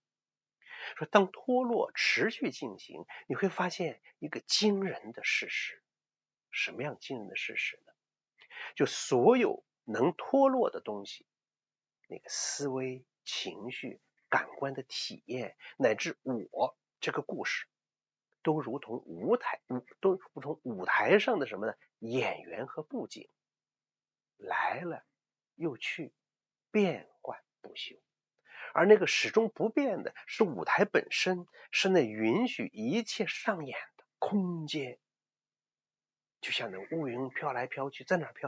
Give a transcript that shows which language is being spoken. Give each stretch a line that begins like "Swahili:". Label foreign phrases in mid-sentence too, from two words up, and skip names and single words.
Chinese: 說當脫落持續進行，你會發現一個驚人的事實。什麼樣驚人的事實呢？就所有能脫落的東西，那個思維、情緒、感官的體驗，乃至我這個故事，都如同舞台上的什麼呢？演員和布景，來了又去，變幻不休。而那個始終不變的是舞台本身，是那允許一切上演的空間。就像那烏雲飄來飄去，在哪飄？